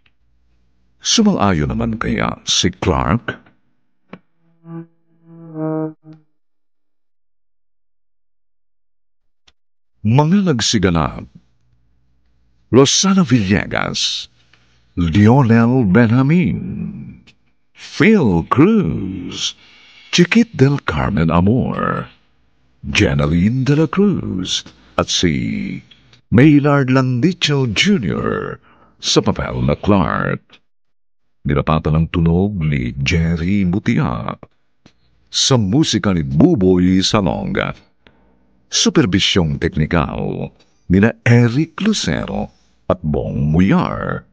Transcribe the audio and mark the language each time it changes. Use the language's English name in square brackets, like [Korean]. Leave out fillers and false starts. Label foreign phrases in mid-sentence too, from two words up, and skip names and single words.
[Filipino] Sumang-ayon naman kaya si Clark? Mga nagsiganap: Rosana Villegas, Lionel Benjamin, Phil Cruz, Chiquit del Carmen Amor, Jenaline de la Cruz, at si Maynard Landicho Jr. sa papel na Clark. Nilapatan ng tunog ni Jerry Mutia. Sa musika ni Buboy Salonga. Supervisyong teknikal nina Eric Lucero at Bong Muyar.